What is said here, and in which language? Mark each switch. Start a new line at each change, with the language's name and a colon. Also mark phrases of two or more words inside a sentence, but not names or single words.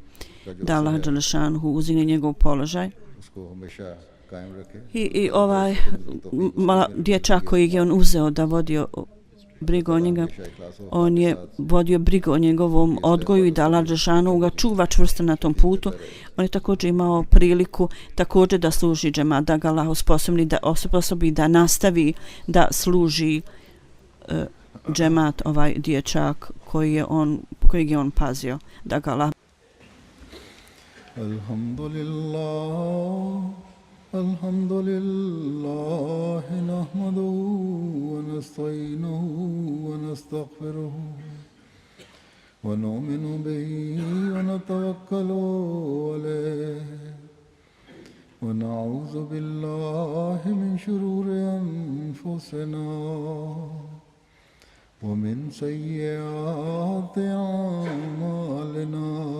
Bosnian: Da Allah dželešanu uzdigne njegov položaj. I ovaj dječak koji je on uzeo da vodio brigu o njega, on je vodio brigu o njegovom odgoju i da Allah dželešanu ga čuva čvrsto na tom putu. On je također imao priliku također da služi džemat, da ga Allah osposobi da nastavi da služi džemat, ovaj dječak kojeg je on pazio, da ga Allah.
Arabic: الحمد لله نحمده ونستعينه ونستغفره ونؤمن به ونتوكل عليه ونعوذ بالله من شرور أنفسنا ومن سيئات أعمالنا